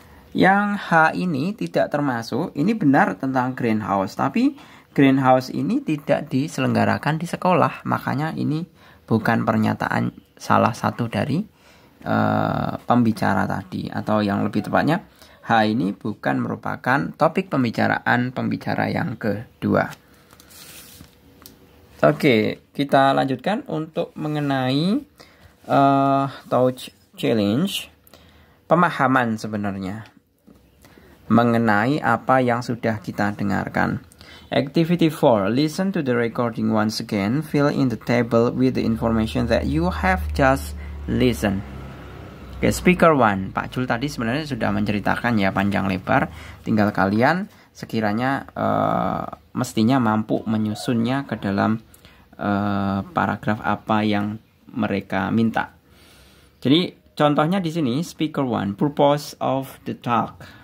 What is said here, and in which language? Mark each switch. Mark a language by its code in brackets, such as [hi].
[id] Yang H ini tidak termasuk, ini benar tentang greenhouse, tapi greenhouse ini tidak diselenggarakan di sekolah, makanya ini bukan pernyataan salah satu dari pembicara tadi, atau yang lebih tepatnya H ini bukan merupakan topik pembicaraan pembicara yang kedua. Oke, kita lanjutkan untuk mengenai touch challenge, pemahaman sebenarnya mengenai apa yang sudah kita dengarkan. [en] Activity 4. Listen to the recording once again. Fill in the table with the information that you have just listened. [id] Oke, speaker 1. Pak Jul tadi sebenarnya sudah menceritakan ya panjang lebar. Tinggal kalian sekiranya mestinya mampu menyusunnya ke dalam paragraf apa yang mereka minta. Jadi contohnya di sini speaker 1, [en] purpose of the talk.